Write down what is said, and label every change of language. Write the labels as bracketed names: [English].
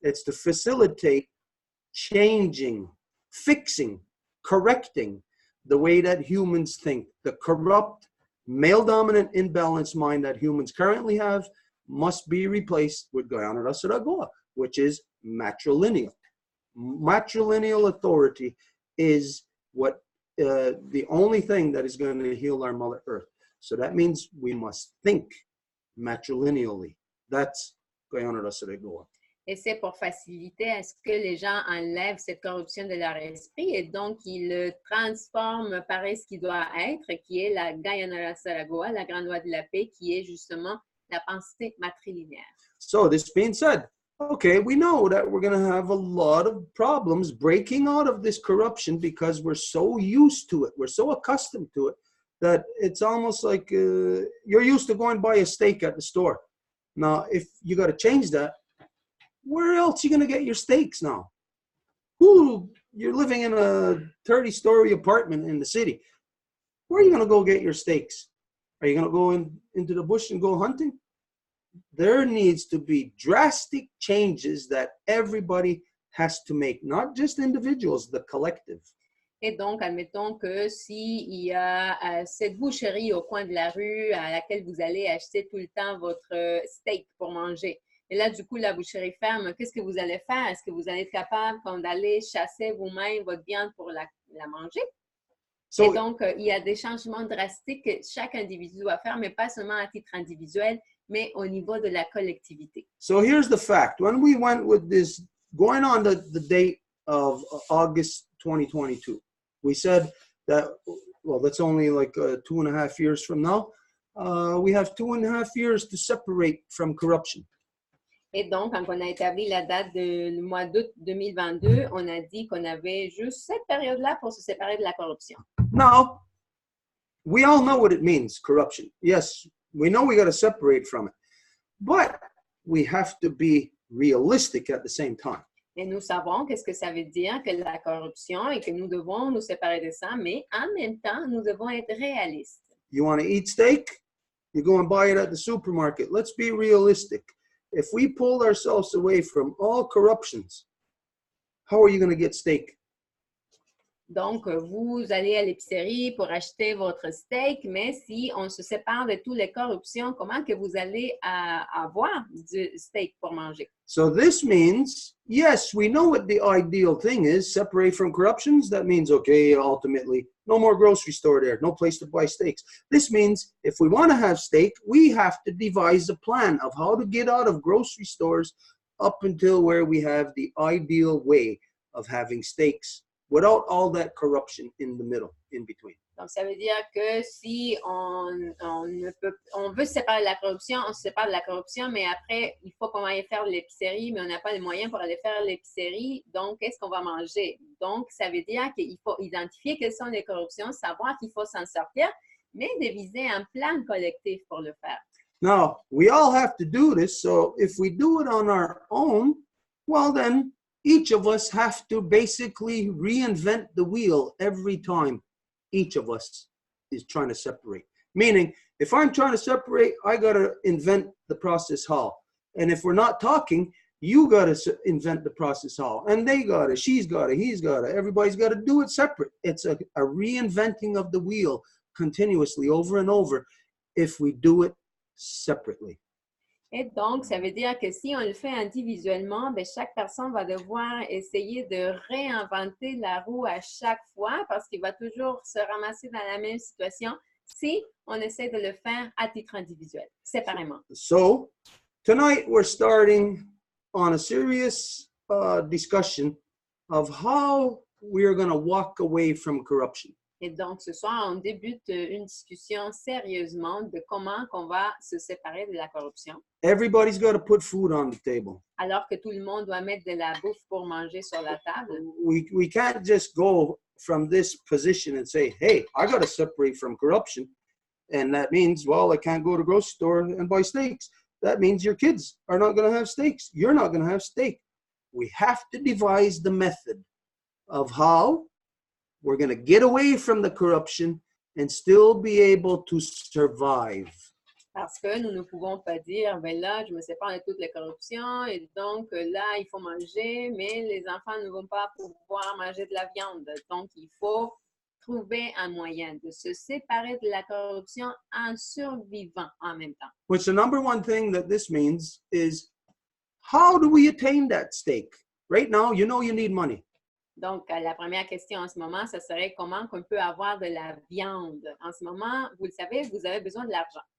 [English] It's to facilitate changing, fixing, correcting the way that humans think, the corrupt male-dominant imbalanced mind that humans currently have must be replaced with Gayana Rasaragoa, which is matrilineal. Matrilineal authority is what the only thing that is going to heal our Mother Earth. So that means we must think matrilineally. That's Gayana Rasaragoa. [French] Et c'est pour faciliter à ce que les gens enlèvent cette corruption de leur esprit et donc ils le transforment par ce qui doit être, qui est la Gayana Saragoa, la grande loi de la paix, qui est justement la pensée matrilinéaire. [English] So this being said, okay, we know that we're going to have a lot of problems breaking out of this corruption because we're so used to it. We're so accustomed to it that it's almost like you're used to going buy a steak at the store. Now, if you got to change that, where else are you going to get your steaks now? You're living in a 30-story apartment in the city. Where are you going to go get your steaks? Are you going to go into the bush and go hunting? There needs to be drastic changes that everybody has to make, not just individuals, the collective. [French] Et donc, admettons que s'il y a cette boucherie au coin de la rue à laquelle vous allez acheter tout le temps votre steak pour manger, et là, du coup, la boucherie ferme, qu'est-ce que vous allez faire? Est-ce que vous allez être capable d'aller chasser vous-même votre viande pour la manger? Et donc, il y a des changements drastiques que chaque individu doit faire, mais pas seulement à titre individuel, mais au niveau de la collectivité. [English] So here's the fact. When we went with this, going on the date of August 2022, we said that, well, that's only like 2.5 years from now. We have 2.5 years to separate from corruption. [French] Et donc, quand on a établi la date du mois d'août 2022, on a dit qu'on avait juste cette période-là pour se séparer de la corruption. [English] Now, we all know what it means, corruption. Yes, we know we got to separate from it. But we have to be realistic at the same time. [French] Et nous savons qu'est-ce que ça veut dire que la corruption et que nous devons nous séparer de ça, mais en même temps, nous devons être réalistes. [English] You want to eat steak? You go and buy it at the supermarket. Let's be realistic. If we pulled ourselves away from all corruptions, how are you going to get steak? [French] Donc, vous allez à l'épicerie pour acheter votre steak, mais si on se sépare de toutes les corruptions, comment que vous allez avoir du steak pour manger? [English] So this means, yes, we know what the ideal thing is, separate from corruptions. That means, okay, ultimately, no more grocery store there, no place to buy steaks. This means if we want to have steak, we have to devise a plan of how to get out of grocery stores up until where we have the ideal way of having steaks without all that corruption in the middle, in between. [French] Donc, ça veut dire que si on veut se séparer de la corruption, on se sépare de la corruption, mais après, il faut qu'on aille faire l'épicerie, mais on n'a pas les moyens pour aller faire l'épicerie. Donc, qu'est-ce qu'on va manger? Donc, ça veut dire qu'il faut identifier quelles sont les corruptions, savoir qu'il faut s'en sortir, mais deviser un plan collectif pour le faire. [English] Now, we all have to do this, so if we do it on our own, well then, each of us have to basically reinvent the wheel every time each of us is trying to separate. Meaning, if I'm trying to separate, I got to invent the process how. And if we're not talking, you got to invent the process how. And they got it, she's got it, he's got it. Everybody's got to do it separate. It's a reinventing of the wheel continuously over and over if we do it separately. [French] Et donc, ça veut dire que si on le fait individuellement, bien, chaque personne va devoir essayer de réinventer la roue à chaque fois parce qu'il va toujours se ramasser dans la même situation si on essaie de le faire à titre individuel, séparément. [English] So, tonight we're starting on a serious discussion of how we are going to walk away from corruption. [French] Et donc, ce soir, on débute une discussion sérieusement de comment on va se séparer de la corruption. [English] Everybody's got to put food on the table. [French] Alors que tout le monde doit mettre de la bouffe pour manger sur la table. [English] We can't just go from this position and say, hey, I got to separate from corruption. And that means, well, I can't go to the grocery store and buy steaks. That means your kids are not going to have steaks. You're not going to have steak. We have to devise the method of how we're going to get away from the corruption and still be able to survive. [French] Parce que nous ne pouvons pas dire, ben là, je me sépare de toutes les corruptions et donc là, il faut manger, mais les enfants ne vont pas pouvoir manger de la viande. Donc, il faut trouver un moyen de se séparer de la corruption en survivant en même temps. [English] Which the number one thing that this means is, how do we attain that stake? Right now, you know you need money. [French] Donc, la première question en ce moment, ce serait comment qu'on peut avoir de la viande. En ce moment, vous le savez, vous avez besoin de l'argent.